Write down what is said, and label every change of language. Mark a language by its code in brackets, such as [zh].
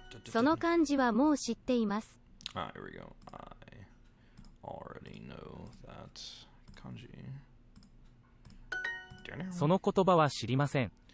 [ja] その漢字はもう知っています。 [en] Here we go. I already know that kanji. [ja] その言葉は知りません。